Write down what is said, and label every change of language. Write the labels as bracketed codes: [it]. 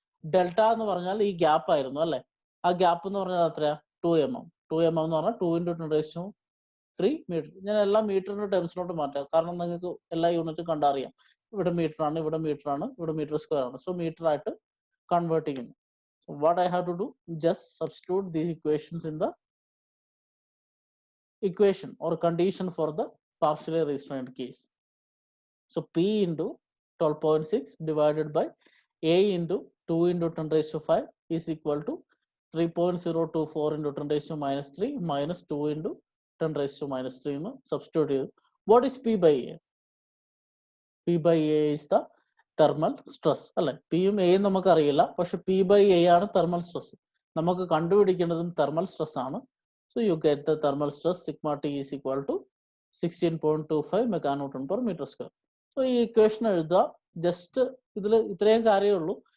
[ml] Delta എന്ന് പറഞ്ഞാൽ ഈ ഗ്യാപ്പ് ആയിരുന്നു അല്ലെ? ആ ഗ്യാപ്പ് എന്ന് പറഞ്ഞാൽ എത്രയാ? 2 mm. 2 mm എന്ന് പറഞ്ഞാൽ 2 × 10⁻³ മീറ്റർ. ഞാൻ എല്ലാ മീറ്ററിന്റെ ടേംസിലോട്ട് മാറ്റാം, കാരണം നിങ്ങൾക്ക് എല്ലാ യൂണിറ്റും കണ്ടറിയാം. ഇവിടെ മീറ്റർ ആണ്, ഇവിടെ മീറ്റർ ആണ്, ഇവിടെ മീറ്റർ² ആണ്. സോ മീറ്റർ ആയിട്ട് കൺവേർട്ട് ചെയ്യുന്നു. [en] So what I have to do? Just substitute these equations in the equation or condition for the partially restrained case. So P into 12.6 divided by A into 2 × 10⁵ is equal to 3.024 × 10⁻³ minus 2 × 10⁻³ എന്ന് substitute ചെയ്തു. What is P by A? P by A is the thermal stress [ml] അല്ലെ? പിയും എയും നമുക്ക് അറിയില്ല, പക്ഷെ P by A ആണ് thermal stress. നമുക്ക് കണ്ടുപിടിക്കേണ്ടതും തെർമൽ സ്ട്രെസ് ആണ്. [en] So you get the thermal stress sigma T is equal to 16.25 മെക്കാനോട്ടൺ/മീറ്റർ². [ml] So ഈ ഇക്വേഷൻ എഴുതുക. ജസ്റ്റ് ഇതിൽ ഇത്രയും കാര്യമേ ഉള്ളൂ.